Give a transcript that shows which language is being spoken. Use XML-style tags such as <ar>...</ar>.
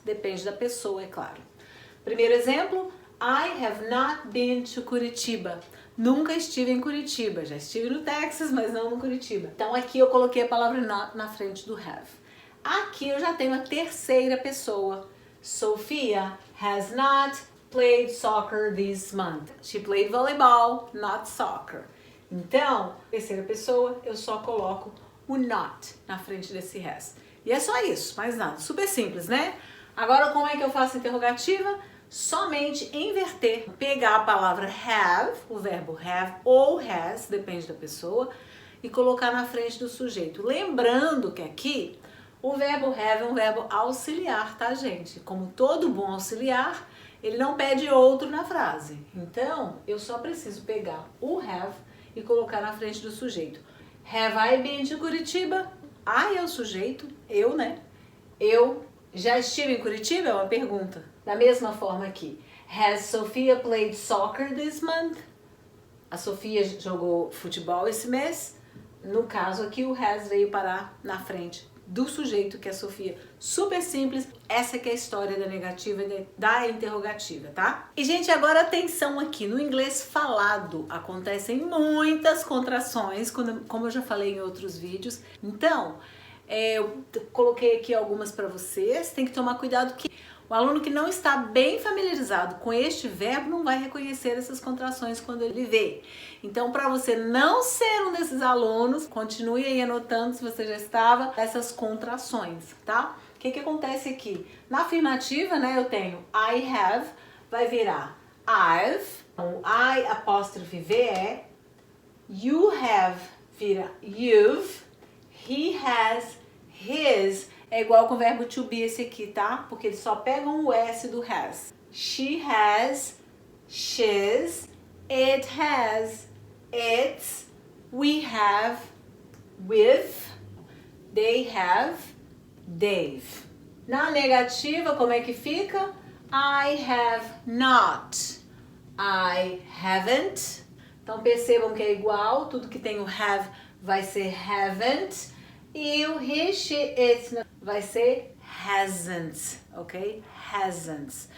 <pt>Depende da pessoa, é claro. Primeiro exemplo,</pt> <en>I have not been to Curitiba.</en> <pt>Nunca estive em Curitiba. Já estive no Texas, mas não no Curitiba. Então aqui eu coloquei a palavra not na frente do have. Aqui eu já tenho a terceira pessoa.</pt> <en>Sophia has not played soccer this month. She played volleyball, not soccer.</en> <pt>Então, terceira pessoa, eu só coloco o not na frente desse has. E é só isso, mais nada. Super simples, né? Agora, como é que eu faço interrogativa? Somente inverter, pegar a palavra have, o verbo have ou has, depende da pessoa, e colocar na frente do sujeito. Lembrando que aqui o verbo have é um verbo auxiliar, tá, gente? Como todo bom auxiliar, ele não pede outro na frase. Então, eu só preciso pegar o have e colocar na frente do sujeito.</pt> <en>Have I been to Curitiba?</en> <pt>I é o sujeito, eu, né? Eu já estive em Curitiba? É uma pergunta. Da mesma forma aqui.</pt> <en>Has Sophia played soccer this month?</en> <pt>A Sofia jogou futebol esse mês? No caso aqui, o has veio parar na frente do sujeito, que é Sofia. Super simples. Essa que é a história da negativa e da interrogativa, tá? E, gente, agora atenção aqui. No inglês falado acontecem muitas contrações, como eu já falei em outros vídeos. Então, eu coloquei aqui algumas para vocês. Tem que tomar cuidado que o aluno que não está bem familiarizado com este verbo não vai reconhecer essas contrações quando ele vê. Então, para você não ser um desses alunos, continue aí anotando, se você já estava, essas contrações, tá? O que acontece aqui? Na afirmativa, né, eu tenho</pt> <en>I have,</en> <pt>vai virar</pt> <en>I've,</en> <pt>o I apóstrofe V-E,</pt> <en>you have</en> <pt>vira</pt> <en>you've, he has, his,</en> <pt>é igual com o verbo to be esse aqui, tá? Porque eles só pegam o S do has.</pt> <en>She has, she's, it has, it's, we have, we've, they have, they've.</en> <pt>Na negativa, como é que fica?</pt> <en>I have not, I haven't.</en> <pt>Então percebam que é igual, tudo que tem o have vai ser haven't. E o he, she, it vai ser hasn't, ok? Hasn't.</pt>